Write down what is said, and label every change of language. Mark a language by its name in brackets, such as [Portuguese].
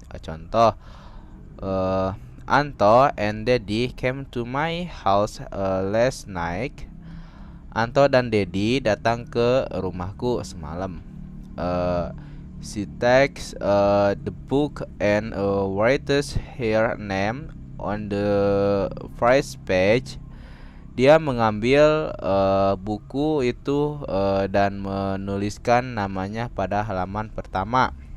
[Indonesian] Contoh, [English] uh, Anto and Dedi came to my house last night. [Indonesian] Anto dan Dedi datang ke rumahku semalam. [English] Uh, she takes the book and writes her name on the first page. [Indonesian] Dia mengambil buku itu dan menuliskan namanya pada halaman pertama.